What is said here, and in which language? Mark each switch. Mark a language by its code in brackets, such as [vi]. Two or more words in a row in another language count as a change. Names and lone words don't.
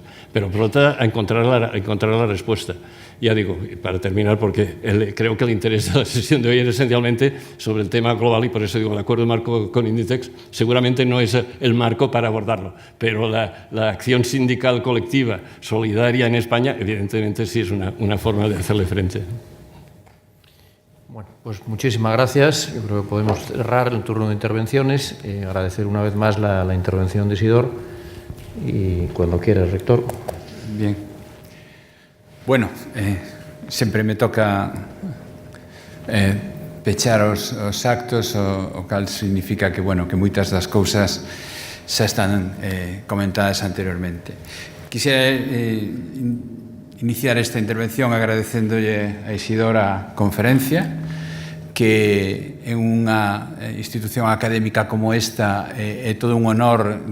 [es] Pero por otra, a encontrar la respuesta. Ya digo, para terminar, porque creo que el interés de la sesión de hoy es esencialmente sobre el tema global y por eso digo, el acuerdo marco con Inditex seguramente no es el marco para abordarlo, pero la acción sindical colectiva solidaria en España, evidentemente sí es una forma de hacerle frente. Bueno, pues muchísimas gracias. Yo creo que podemos cerrar el turno de intervenciones. Agradecer una vez más la intervención de Isidor y cuando quiera, rector. Bien. Bueno, [gl] sempre me toca pechar os actos, o cal significa que, bueno, que moitas das cousas xa están comentadas anteriormente. Quixera iniciar esta intervención agradecéndolle a Isidor a conferencia, que en unha institución académica como esta é todo un honor